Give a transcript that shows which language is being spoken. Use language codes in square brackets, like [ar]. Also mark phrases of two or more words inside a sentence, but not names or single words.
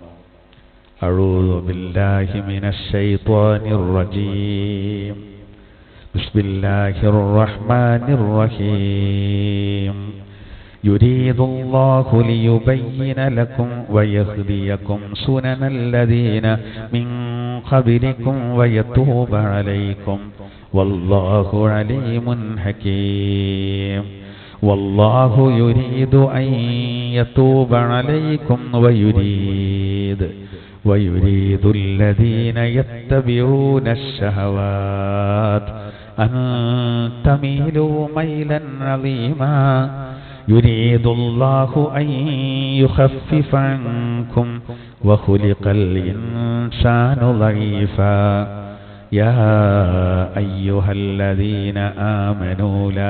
[ar] أعوذ بالله من الشيطان الرجيم بسم الله الرحمن الرحيم يريد الله ليبين لكم ويهديكم سنن الذين من قبلكم ويتوب عليكم والله عليم حكيم. والله يريد أن يتوب عليكم ويريد ويريد الذين يتبعون الشهوات أن تميلوا ميلا عظيما يريد الله أن يخفف عنكم وخلق الإنسان ضعيفا يا أيها الذين آمنوا لا